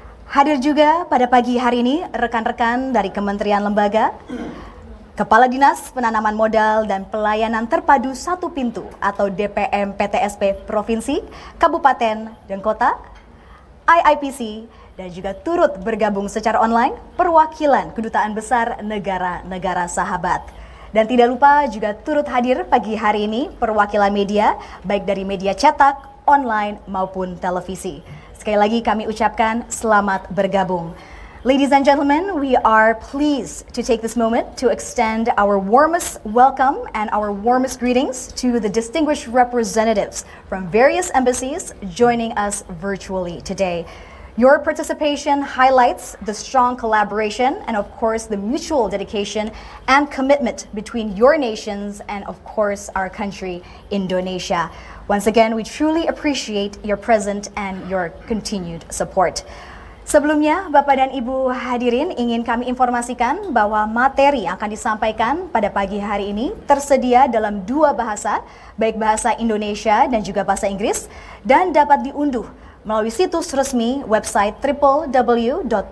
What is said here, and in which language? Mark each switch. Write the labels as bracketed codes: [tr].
[id] Hadir juga pada pagi hari ini rekan-rekan dari Kementerian Lembaga, Kepala Dinas Penanaman Modal dan Pelayanan Terpadu Satu Pintu atau DPM PTSP Provinsi, Kabupaten, dan Kota, IIPC, dan juga turut bergabung secara online perwakilan Kedutaan Besar negara-negara sahabat. Dan tidak lupa juga turut hadir pagi hari ini perwakilan media, baik dari media cetak, online, maupun televisi. Sekali lagi kami ucapkan selamat bergabung. [en] Ladies and gentlemen, we are pleased to take this moment to extend our warmest welcome and our warmest greetings to the distinguished representatives from various embassies joining us virtually today. Your participation highlights the strong collaboration and of course the mutual dedication and commitment between your nations and of course our country, Indonesia. Once again, we truly appreciate your presence and your continued support. [id] Sebelumnya, Bapak dan Ibu hadirin, ingin kami informasikan bahwa materi yang akan disampaikan pada pagi hari ini tersedia dalam dua bahasa, baik bahasa Indonesia dan juga bahasa Inggris, dan dapat diunduh melalui situs resmi website www.bkpm.go.id.